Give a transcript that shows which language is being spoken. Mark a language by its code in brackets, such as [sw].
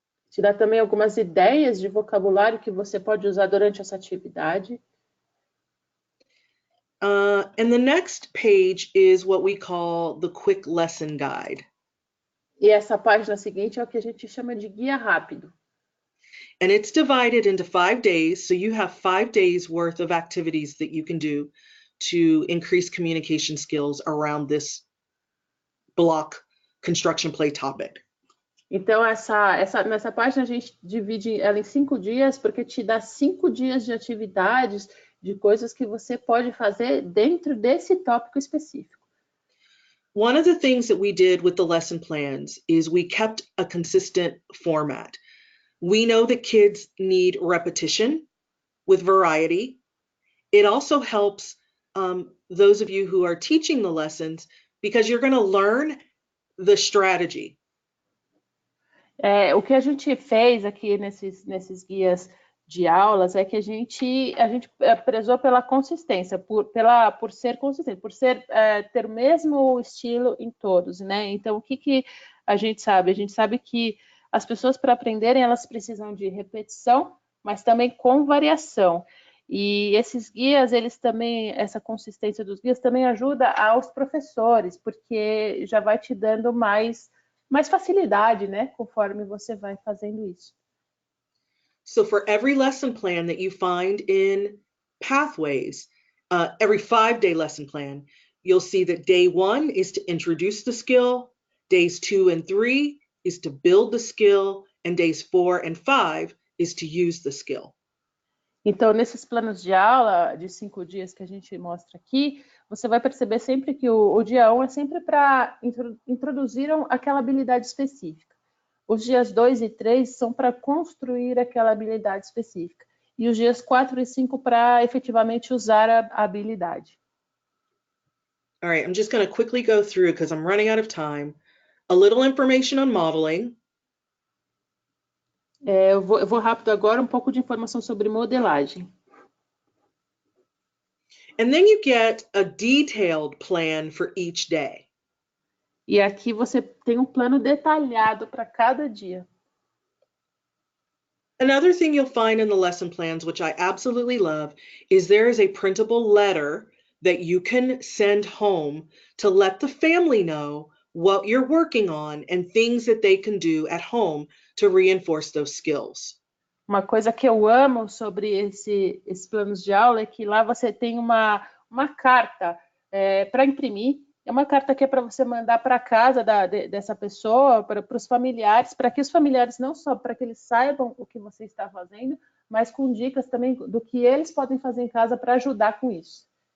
[pt] Te dá também algumas ideias de vocabulário que você pode usar durante essa atividade. [en] And the next page is what we call the quick lesson guide. [pt] E essa página seguinte é o que a gente chama de guia rápido. [en] And it's divided into 5 days, so you have 5 days worth of activities that you can do to increase communication skills around this block construction play topic. [pt] Então, nessa página a gente divide ela em 5 dias, porque te dá 5 dias de atividades, de coisas que você pode fazer dentro desse tópico específico. [en] One of the things that we did with the lesson plans is we kept a consistent format. We know that kids need repetition with variety. It also helps those of you who are teaching the lessons because you're going to learn the strategy. [pt] O que a gente fez aqui nesses guias de aulas é que a gente prezou pela consistência, por ser consistente, por ter o mesmo estilo em todos, né? Então, o que a gente sabe? A gente sabe que as pessoas, para aprenderem, elas precisam de repetição, mas também com variação. E esses guias, essa consistência dos guias também ajuda aos professores, porque já vai te dando mais facilidade, né? Conforme você vai fazendo isso. [en] So for every lesson plan that you find in Pathways, every 5-day lesson plan, you'll see that day 1 is to introduce the skill, days 2 and 3 is to build the skill, and days 4 and 5 is to use the skill. [pt] Então, nesses planos de aula de 5 dias que a gente mostra aqui, você vai perceber sempre que o dia 1 é sempre para introduzir aquela habilidade específica. Os dias 2 e 3 são para construir aquela habilidade específica. E os dias 4 e 5 para efetivamente usar a habilidade. [en] All right, I'm just going to quickly go through because I'm running out of time. A little information on modeling. [pt] Eu vou rápido agora, um pouco de informação sobre modelagem. [en] And then you get a detailed plan for each day. [pt] E aqui você tem um plano detalhado para cada dia. [en] Another thing you'll find in the lesson plans, which I absolutely love, is there is a printable letter that you can send home to let the family know what you're working on and things that they can do at home to reinforce those skills. [pt] Uma coisa que eu amo sobre esses planos de aula é que lá você tem uma carta para imprimir. É uma carta que é para você mandar para casa dessa pessoa, para os familiares, para que os familiares não só para que eles saibam o que você está fazendo, mas com dicas também do que eles podem fazer em casa para ajudar com isso.